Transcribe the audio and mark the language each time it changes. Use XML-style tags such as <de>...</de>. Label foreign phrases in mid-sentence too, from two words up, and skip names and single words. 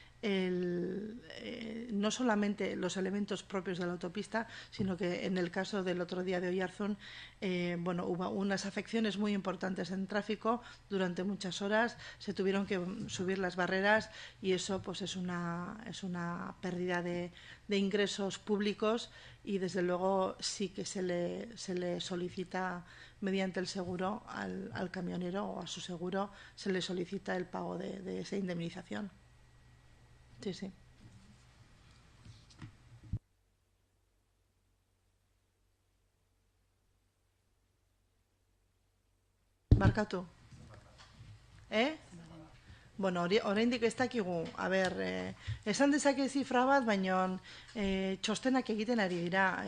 <es>no solamente los elementos propios de la autopista, sino que en el caso del otro día de Oiartzun, hubo unas afecciones muy importantes en tráfico durante muchas horas, se tuvieron que subir las barreras y eso pues es una pérdida de ingresos públicos y desde luego sí que se le solicita mediante el seguro al camionero o a su seguro, se le solicita el pago de esa indemnización. Sí, sí.</es> <eu>Barkatu. Oraindik ez dakigu. Esan dezake zifra bat, baina txostenak egiten ari dira.</eu>